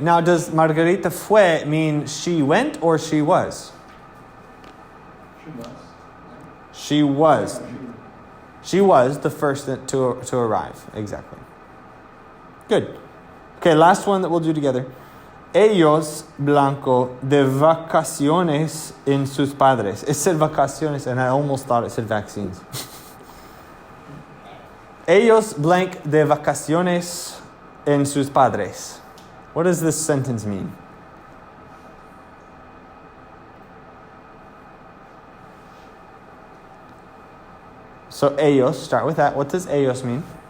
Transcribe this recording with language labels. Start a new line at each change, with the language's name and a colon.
English: Now, does Margarita fue mean she went or she was? She was. She was the first to arrive. Exactly. Good. Okay, last one that we'll do together.
Spanish: Ellos, blanco, de vacaciones en sus padres.
English: It said vacaciones, and I almost thought it said vaccines.
Spanish: Ellos, blank, de vacaciones en sus padres.
English: What does this sentence mean? So ellos, start with that. What does ellos mean?